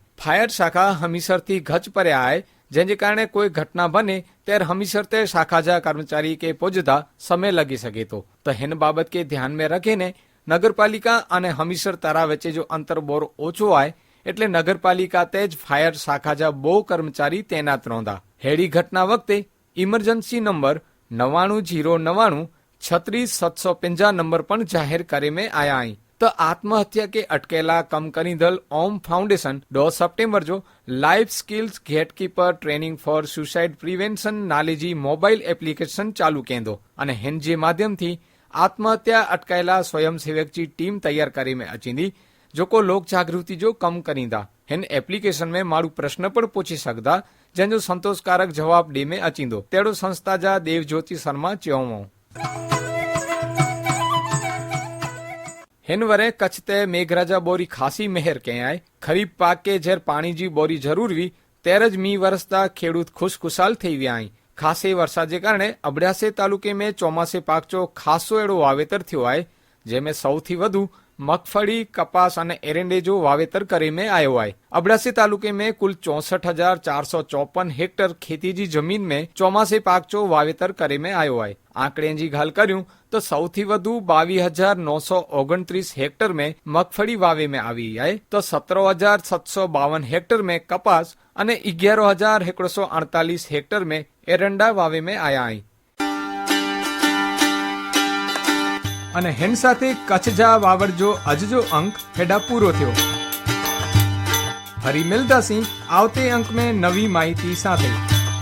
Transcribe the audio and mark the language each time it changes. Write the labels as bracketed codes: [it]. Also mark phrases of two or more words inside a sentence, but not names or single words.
[kfr] फायर शाखा हमीसर थी गच पर आए जेने कारणे कोई घटना बने त्यारे हमीसर ते शाखा जा कर्मचारी के पुजता समय लगी सके तो हिन बाबत के ध्यान में रखीने नगरपालिका अने हमीसर तरा वच्चे जो अंतर बोर ओछो आए एटले नगरपालिका तेज फायर शाखा जा 2 कर्मचारी तैनात रहोंदा। हेड़ी घटना वक्ते [en] emergency number [kfr] 9909 36750 नंबर पण जाहिर करे में आया आई तो आत्महत्या के अटकेला कम करींदल ओम फाउंडेशन 2 सप्टेम्बर जो लाइफ स्किल्स गेटकीपर ट्रेनिंग फॉर सुसाइड प्रिवेंशन नाले जी [en] mobile application [kfr] चालू केंदो अने हिन जे माध्यम थी आत्महत्या अटकायेला स्वयंसेवक जी टीम तैयार करे में अचींदी जो लोक जागृति जो कम करींदा। हिन एप्लीकेशन में मारू प्रश्न पण पूछी सकदा जंहिंजो संतोषकारक जवाब ॾे में अचींदो तेड़ो संस्था जा देवज्योति शर्मा चयो। हिन वरे कच्छ ते मेघराजा बोरी खासी मेहर कई आहे। खरीफ पाक के जेर पाणी जी बोरी जरूर हुई तेर ज मींह वरसता खेडूत खुशखुशाल थई विया आहिनि। खासे वरसाद जे कारणे अबड़ासे तालुके में चौमासे पाक जो खासो एड़ो वावेतर थयो आहे जेमें सौथी वधु मगफड़ी कपास अने एरंडे जो वावेतर करे में आयो आहे। अबड़ासे तालुके में कुल 64,454 हेक्टर खेती जी जमीन में चौमासे पाक जो वावेतर करे में आयो आहे। आंकड़े जी गाल कर्यूं तो सौथी वधु 22,929 हेक्टर में मगफड़ी वावे में आवी है तो 17,752 हेक्टर में कपास अने 11,148 हेक्टर में एरंडा वावे में आया है। અને હેન સાથે કચ્છ જા વાવડ જો અજજો અંક હેડા પૂરો થયો। ફરી મિલતા સી આવતે અંક में નવી માહિતી સાથે।